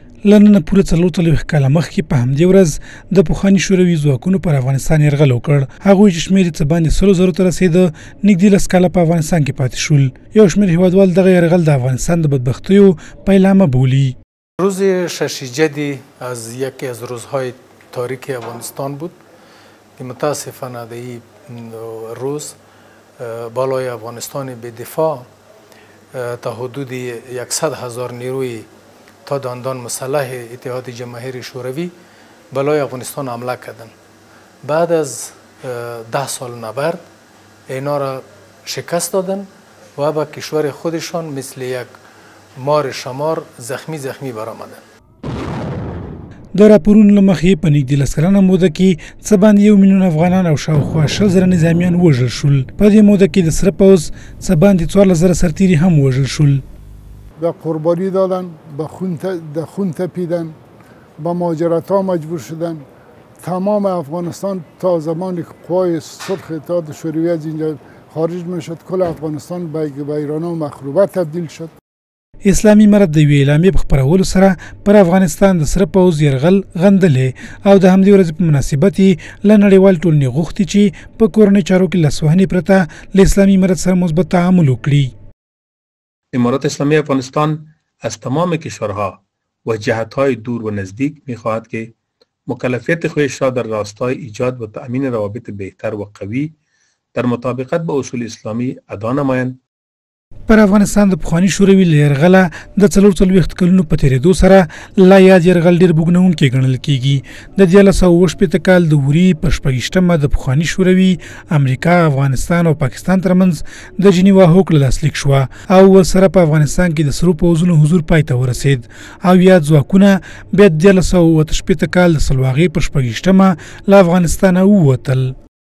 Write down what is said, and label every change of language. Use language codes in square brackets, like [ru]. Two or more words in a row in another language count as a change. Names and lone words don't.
[ps] لننه پوره 40 کاله مخکې په همدې ورځ د پخواني شوروي ځواکونو پر افغانستان یرغل وکړ. هغوی چې شمېر یې څه باندې 100,000 ته رسېده، نږدې 10 کاله په افغانستان کې پاتې شول. یو شمېر هېوادوال دغه یرغل د افغانستان د بدبختیو پیلامه بولي. [fa] روز 6 جدی از یکی از روزهای تاریک افغانستان بود که متاسفانه در این روز بالای افغانستان به دفاع تا حدود 100,000 نیروی تا دندان مسلح اتحاد جماهیر شوروی بالای افغانستان حمله کردند. بعد از 10 سال نبرد اینا را شکست دادن و به کشور خودشان مثل یک مار شمار زخمی برآمدند. [ps] د راپورونو له مخې په نږدې 10 کلنه موده کې څه باندې 1 میلیون افغانان او شاوخوا 20,000 نظامیان وژل شول. په دې موده کې د سره پوځ څه باندې 14,000 سرتیري هم وژل شول. [fa] به قربانی دادن، به خون تپیدن، به مهاجرت‌ها مجبور شدن. تمام افغانستان تا زمانی که قوای سرخ اتحاد شوروی از اینجا خارج میشد، کل افغانستان به ویرانه و مخروبه تبدیل شد. [ps] اسلامي امارت د یوې اعلامیې په خپرولو سره پر افغانستان د سره پوځ یرغل غندلې او د همدې ورځې په مناسبت یې له نړیوال ټولنې غوښتي چې په کورنۍ چارو کې لاسوهنې پرته له اسلامي امارت سره مثبت تعامل وکړي. [fa] امارات اسلامی افغانستان از تمام کشورها و جهت‌های دور و نزدیک می‌خواهد که مکلفیت خودش را در راستای ایجاد و تأمین روابط بهتر و قوی در مطابقت با اصول اسلامی ادا نمایند. [ps] پر افغانستان د پخواني شوروي له یرغله د 44 کلونو په تېرېدو سره لا یاد یرغل ډېر بوږنوونکی ګڼل کېږي. د 1968 کال د وري په 26مه د پخواني شوروي، امریکا، افغانستان او پاکستان ترمنځ د جنیوا هوکړه لاسلیک شوه او ورسره په افغانستان کې د سرو پوځونو حضور پای ته ورسېد او یاد ځواکونه بیا د 1968 کال د سلواغې په 26مه له افغانستانه ووتل.